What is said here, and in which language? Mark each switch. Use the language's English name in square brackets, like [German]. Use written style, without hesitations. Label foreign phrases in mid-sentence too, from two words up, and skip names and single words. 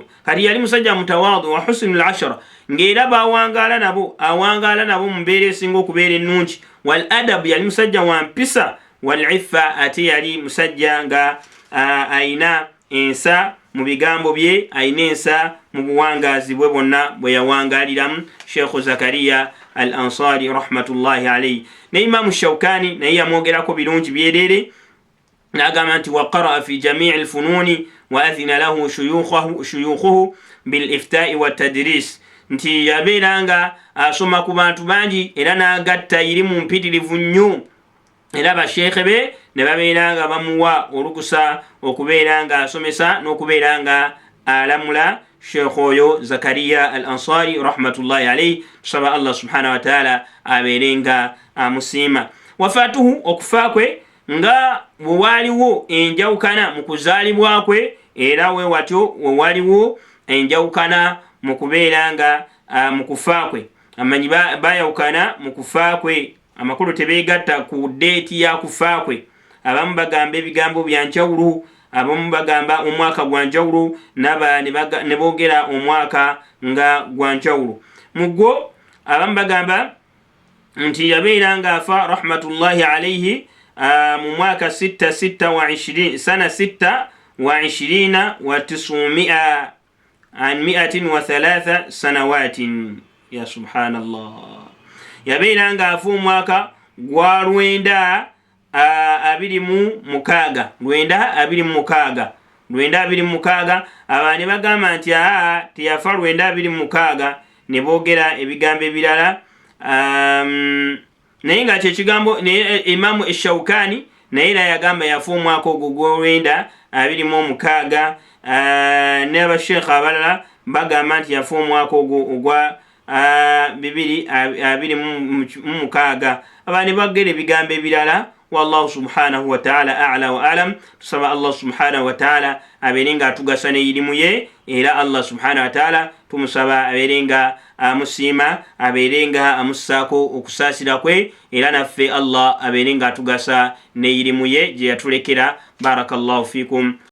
[Ganda] Kati yali musajja [Arabic] متواضع وحسن العشرة, [Ganda] ng'era bawangaala nabo mu mbeera esinga okubeera ennungi. [Arabic] والأدب, [Ganda] yali musajja wa mpisa. [Arabic] والعفة, [Ganda] ate yali musajja nga ayina ensa mu bigambo bye, ayina ensa mu buwangaazi bwe bwonna bwe yawangaaliramu Sheikh Zakariya al-Ansari [Arabic] رحمة الله عليه. [Ganda] Ne Imaamu Shawkani naye yamwogerako birungi byerere, n'agamba nti [Arabic] وقرأ في جميع الفنون وأذن له شيوخه بالإفتاء والتدريس, [Ganda] nti yabeera nga asoma ku bantu bangi era n'agatta irimu mpitirivu nnyo, era basheekhe be ne babeera nga bamuwa olukusa okubeera nga asomesa n'okubeera nga alamula Sheikh oyo Zakariya al-Ansari [Arabic] رحمة الله عليه. [Ganda] Tusaba [Arabic] الله سبحانه وتعالى [Ganda] abeere nga amusiima. Wafaatuhu, okufa kwe nga waliwo enjawukana mu kuzaalibwa kwe, era we watyo waliwo enjawukana mu kubeera nga mu kufa kwe. Amanyi bayawukana mu kufa kwe, amakulu tebeegatta ku deeti ya kufa kwe. Abamu bagamba ebigambo bya njawulo, abamu bagamba omwaka gwa njawulo, ne boogera omwaka nga gwa njawulo. Mugwo abamu bagamba nti yabeera nga afa [Arabic] رحمة الله عليه [Ganda] mu mwaka sana 26 wa 900 an 103 sanawatin. [Arabic] يا سبحان الله, [Ganda] yabeera nga afa omwaka gwa 926. Abantu bagamba nti teyafa 926, ne boogera ebigambo ebirala. Naye nga kyekigambo Imaamu Ash-Shawkani naye era yagamba yafa omwaka ogwo gwa 926. N'abasheekha abalala bagamba nti yafa omwaka ogwo ogwa 2026. Abantu bagera ebigambo ebirala. [Arabic] والله سبحانه وتعالى أعلى وأعلم. [Ganda] Tusaba [Arabic] الله سبحانه وتعالى [Ganda] abeere nga atugasa n'irimu ye, era [Arabic] الله سبحانه وتعالى [Ganda] tumusaba abeere nga amusiima, abeere nga amussaako okusaasira kwe, era naffe Allah abeere nga atugasa n'irimu ye gye yatulekera. [Arabic] بارك الله فيكم.